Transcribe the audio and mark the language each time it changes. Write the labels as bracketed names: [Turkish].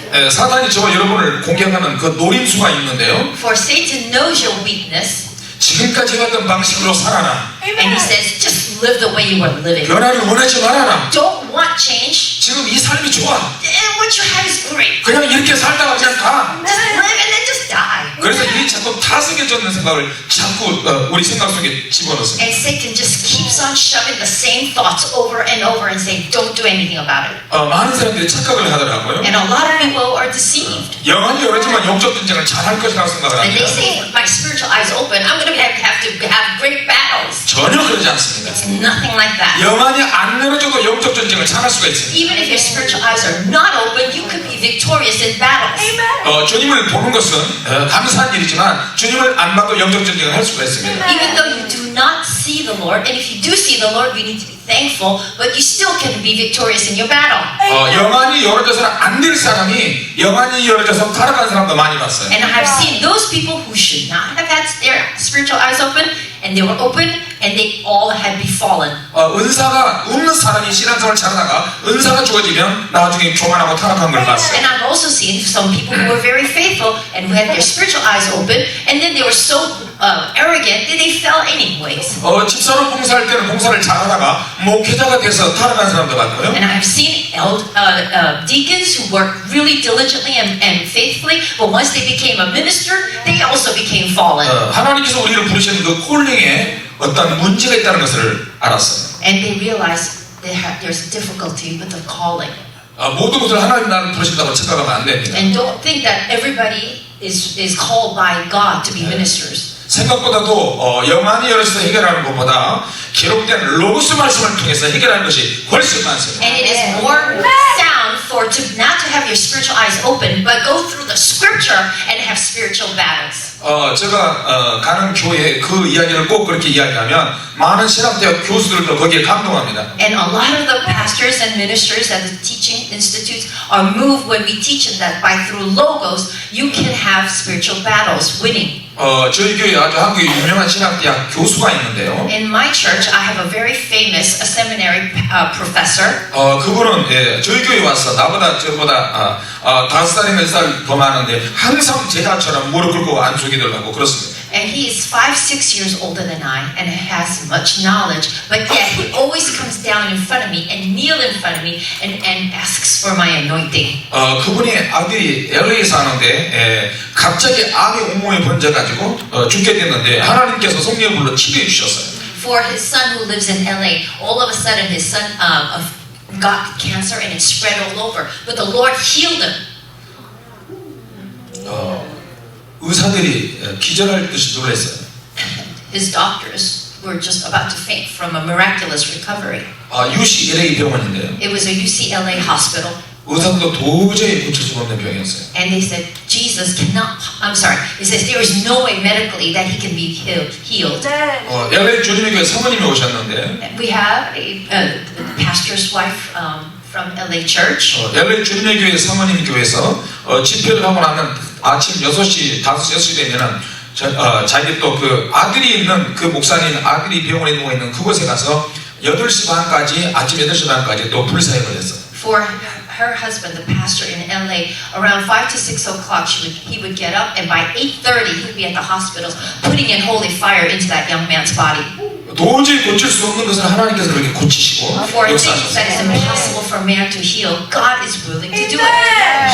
[Korean] 사단이 저와 여러분을 공격하는 그 노림수가 있는데요. [English] For Satan knows your weakness, [Korean] 지금까지 해왔던 방식으로 살아라. [English] and he says, just live the way you were living. [Korean] 변화를 원하지 말아라. [English] Don't want change. [Korean] 지금 이 삶이 좋아. [English] And what you have is great. [Korean] 그냥 이렇게 살다가 그냥 가. [English] Just live and then just die. [Korean] 그래서 이 자꾸 타성해졌는 생각을 자꾸 우리 생각 속에 집어넣습니다. [English] And Satan just keeps on shoving the same thoughts over and over and saying, don't do anything about it. [Korean] 많은 사람들이 착각을 하더라고요. [English] And a lot of people are deceived. [Korean] 영안이 열어지만 영적 전쟁을 잘할 것이라고 생각을 [English] And they [Korean] 합니다. [English] say, with my spiritual eyes open, I'm going to have great battles. [Korean] 전혀 그러지 않습니다. [English] It's nothing like that. [Korean] 영안이 안 열어져도 영적 전쟁을 잘할 수가 있습니다. [English] Even if your spiritual eyes are not open, you could be victorious in battles. [Korean] 주님을 보는 것은 감사한 일이지만 주님을 안 봐도 영적 전쟁을 할 수가 있습니다. [English] Even though you do not see the Lord, and if you do see the Lord, you need to be thankful, but you still can be victorious in your battle. [Korean] 영안이 열어져서는 안 될 사람이 영안이 열어져서 타락한 사람도 많이 봤어요. [English] And I have seen those people who should not have had their spiritual eyes open, and they were open, and they all had befallen. [Korean] 은사가 없는 사람이 신앙생활을 잘하다가 은사가 주어지면 나중에 교만하고 타락한 걸 봤어요. [English] And I've also seen some people who were very faithful and who had their spiritual eyes open, and then they were so arrogant that they fell anyways. [Korean] 집사로 봉사할 때는 봉사를 잘하다가 목회자가 돼서 타락한 사람도 봤고요. [English] And I've seen deacons who worked really diligently and faithfully, but once they became a minister, they also became fallen. [Korean] 하나님께서 우리를 부르신 그 콜링에 어떤 문제가 있다는 것을 알았어요. [English] And they realized there's a difficulty with the calling. [Korean] 모든 것을 하나님 나를 부르신다고 착각하면 안 됩니다. [English] And don't think that everybody is called by God to be ministers. [Korean] 생각보다도 영안이 열어서 해결하는 것보다 기록된 로고스 말씀을 통해서 해결하는 것이 훨씬 많습니다. [English] And it is more sound for not to have your spiritual eyes open, but go through the scripture and have spiritual battles. [Korean] 제가 가는 교회에 그 이야기를 꼭 그렇게 이야기하면 많은 신학대학 교수들도 거기에 감동합니다. [English] And a lot of the pastors and ministers at the teaching institutes are moved when we teach them that by through logos you can have spiritual battles, winning. [Korean] 저희 교회에 아주 한국의 유명한 신학대학 교수가 있는데요. [English] In my church, I have a very famous seminary professor. [Korean] 그분은 저희 교회에 와서 저보다 5살이나 10살 더 많은데 항상 제자처럼 무릎 꿇고 안수기도를 하고 그렇습니다. [English] And he is 5-6 years older than I and has much knowledge, but yet he always comes down in front of me and kneel in front of me and asks for my anointing. [Korean] 그분의 아들이 LA에 사는데 갑자기 암이 온몸에 번져가지고 죽게 됐는데 하나님께서 성령을 불러 치료해 주셨어요. [English] For his son who lives in LA, all of a sudden his son got cancer and it spread all over, but the Lord healed him. [Korean] 의사들이 기절할 듯이 놀랐어요. [English] His doctors were just about to faint from a miraculous recovery. [Korean] UCLA 병원인데요. [English] It was a UCLA hospital. [Korean] 의사도 도저히 고칠 수 없는 병이었어요. [English] And they said, Jesus cannot, I'm sorry, it says there is no way medically that he can be healed. [Korean] LA 주님의 사모님이 오셨는데 [English] We have a pastor's wife from LA Church. [Korean] LA 주님의 교회 사모님 교회에서 집회를 하고 나면 아침 6시, 5시 되면은 자기 또 그 아들이 있는 그 목사님 아들이 병원에 누워 있는 그곳에 가서 8시 반까지 아침 8시 반까지 또 불사역을 했어요. [English] For her husband, the pastor in LA, around 5 to 6 o'clock, he would get up, and by 8:30 he would be at the hospitals, putting in holy fire into that young man's body. [Korean] 도저히 고칠 수 없는 것을 하나님께서 그렇게 고치시고 [English] For things [Korean] 역사하셨어요. [English] that is impossible for man to heal, God is willing to do it.